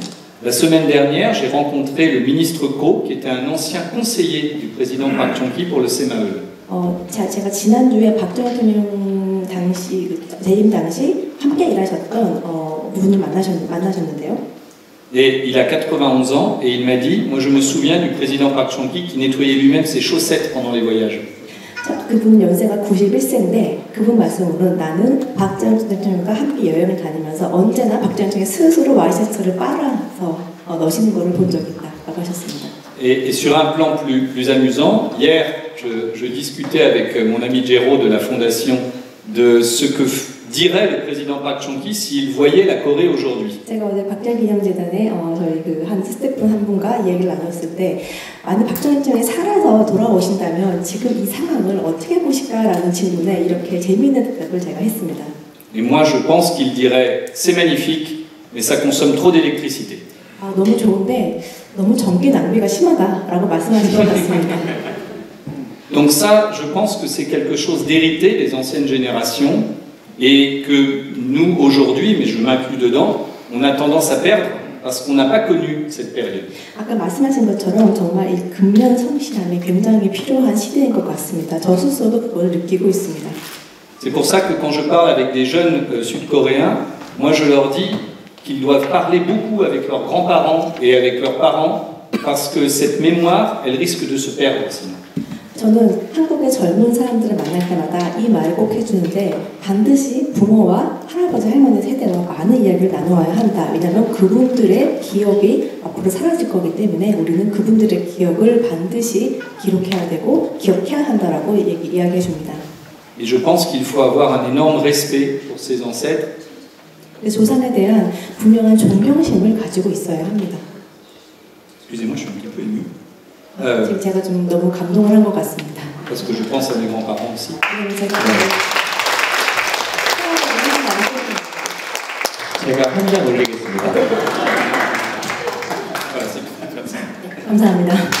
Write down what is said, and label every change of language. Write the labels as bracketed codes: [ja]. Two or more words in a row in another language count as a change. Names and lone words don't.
[fr] La semaine dernière, j'ai rencontré le ministre Ko, qui était un ancien conseiller du président Park Chung-hee pour le CMAE. [ko] 제가 지난주에 박정희 대통령 당시 재임 당시 함께 일하셨던 분을 만나셨는데요. [fr] Et il a 91 ans et il m'a dit, moi je me souviens du président Park Chung-hee qui nettoyait lui-même ses chaussettes pendant les voyages. [ko] 그분 연세가 91세인데 그분 말씀으로는 나는 박정희 대통령과 함께 여행을 다니면서 언제나 박정희 대통령이 스스로 와이셔츠를 빨아서 넣으시는 것을 본 적이 있다고 하셨습니다. [fr] Et sur un plan plus amusant, hier je discutais avec mon ami Jero de la fondation de ce que dirait le président Park Chung-hee s'il voyait la Corée aujourd'hui. [ko] 제가 어제 박정희 기념재단에 저희 한 스태프분 한 분과 이야기를 나눴을 때 만약 박정희 대통령이 살아서 돌아오신다면 지금 이 상황을 어떻게 보실까라는 질문에 이렇게 재미있는 대답을 제가 했습니다. [fr] Et moi je pense qu'il dirait c'est magnifique, mais ça consomme trop d'électricité. [ko] 너무 좋은데 너무 전기 낭비가 심하다라고 말씀하실 것 같습니다. [fr] Donc ça, je pense que c'est quelque chose d'hérité des anciennes générations et que nous, aujourd'hui, mais je m'inclus dedans, on a tendance à perdre parce qu'on n'a pas connu cette période. [ko] 아까 말씀하신 것처럼 정말 이 근면 성실함이 굉장히 필요한 시대인 것 같습니다. 저 스스로도 그걸 느끼고 있습니다. [fr] C'est pour ça que quand je parle avec des jeunes sud-coréens, moi je leur dis qu'ils doivent parler beaucoup avec leurs grands-parents et avec leurs parents parce que cette mémoire, elle risque de se perdre sinon. [ko] 저는 한국의 젊은 사람들을 만날 때마다 이 말을 꼭 해주는데 반드시 부모와 할아버지 할머니 세대와 많은 이야기를 나누어야 한다. 왜냐하면 그분들의 기억이 앞으로 사라질 거기 때문에 우리는 그분들의 기억을 반드시 기록해야 되고 기억해야 한다라고 이야기해 줍니다. [fr] Et je pense qu'il faut avoir un énorme respect pour ses ancêtres. [ko] 조상에 대한 분명한 존경심을 가지고 있어야 합니다. [fr] Excusez-moi, je suis un petit peu ému. [ko] 지금 제가 좀 너무 감동을 한 것 같습니다. [fr] Parce que je pense à mes grands-parents aussi. [ko] 제가 한 장 올리겠습니다. 감사합니다.